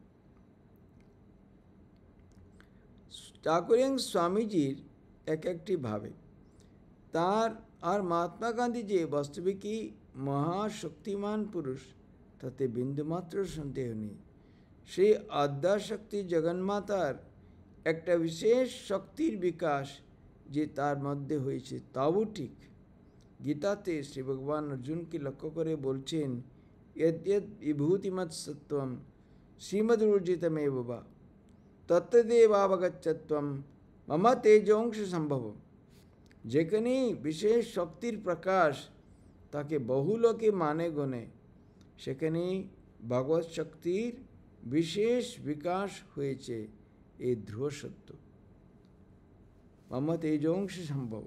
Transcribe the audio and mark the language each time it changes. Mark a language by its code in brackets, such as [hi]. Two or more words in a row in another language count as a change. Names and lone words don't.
[bn] ঠাকুর এবং স্বামীজির একটি ভাবে তার আর মহাত্মা গান্ধী যে বাস্তবিকই মহাশক্তিমান পুরুষ, তাতে বিন্দুমাত্র সন্দেহ নেই। সেই আদ্যাশক্তি জগন্মাতার একটা বিশেষ শক্তির বিকাশ যে তার মধ্যে হয়েছে তাও ঠিক। গীতাতে শ্রী ভগবান অর্জুনকে লক্ষ্য করে বলছেন, [sa] यद्यद् विभूतिमत् सत्त्वं श्रीमद्ऊर्जितमेव वा तत्तदेवावगच्छत्वं मम तेजोंश সম্ভব। [bn] যেখানে বিশেষ শক্তির প্রকাশ তাকে বহু লোকে মানে গণে, সেখানে ভগবৎ শক্তির বিশেষ বিকাশ হয়েছে, এই ধ্রুব সত্য। [sa] মম তেজোংশ সম্ভব।